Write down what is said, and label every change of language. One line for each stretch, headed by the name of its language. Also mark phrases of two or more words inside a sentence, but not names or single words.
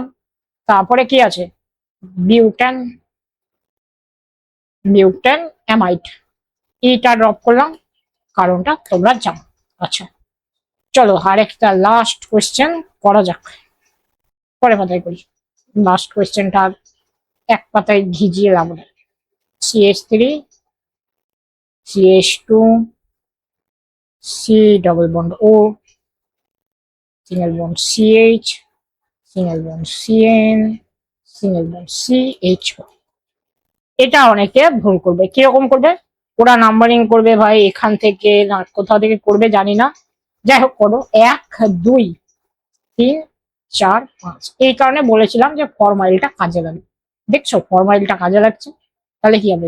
Bangla: তারপরে কি আছে, বিউটেন,
English: butane amide,
Bangla: ইটা ড্রপ করলাম, কারণটা তোমরা জানো। আচ্ছা চলো আরেকটা
English: last question
Bangla: করা যাক, পরে পাতায় করি।
English: last questionটা
Bangla: এক পাতায় ঘিজিয়ে লাভ নেই।
English: CH3 CH2 C double bond O, single bond CH, single bond CN, single bond CHO।
Bangla: এটা অনেকে ভুল করবে। কিরকম করবে? ওরা নাম্বারিং করবে ভাই এখান থেকে না কোথাও থেকে করবে জানি না, যাই হোক করো 1 2 3 4 5। এই কারণে বলেছিলাম যে ফরমাইলটা কাজে লাগবে। দেখছো ফরমাইলটা কাজে লাগছে। তাহলে কি হবে?